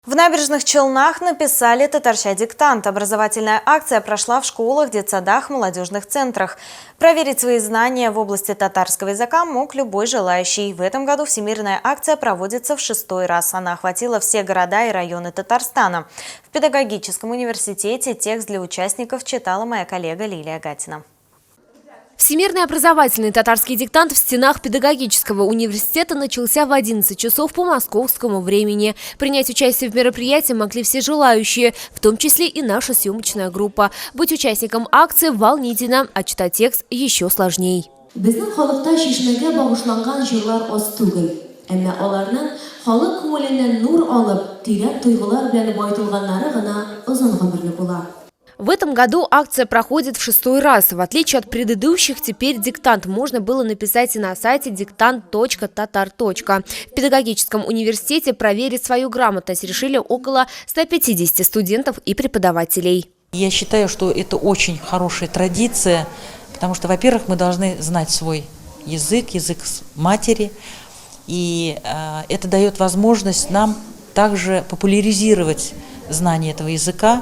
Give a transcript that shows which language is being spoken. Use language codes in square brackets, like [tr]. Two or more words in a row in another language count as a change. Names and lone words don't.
[ru] В Набережных Челнах написали татарча диктант. Образовательная акция прошла в школах, детсадах, молодежных центрах. Проверить свои знания в области татарского языка мог любой желающий. В этом году всемирная акция проводится в 6-й раз. Она охватила все города и районы Татарстана. В педагогическом университете текст для участников читала моя коллега Лилия Гатина. Всемирный образовательный татарский диктант в стенах педагогического университета начался в 11 часов по московскому времени. Принять участие в мероприятии могли все желающие, в том числе и наша съемочная группа. Быть участником акции волнительно, а читать текст еще сложней. В этом году акция проходит в 6-й раз. В отличие от предыдущих, теперь диктант можно было написать и на сайте диктант.татар. В педагогическом университете проверить свою грамотность решили около 150 студентов и преподавателей. Я считаю, что это очень хорошая традиция, потому что, во-первых, мы должны знать свой язык матери, и это дает возможность нам также популяризировать знание этого языка.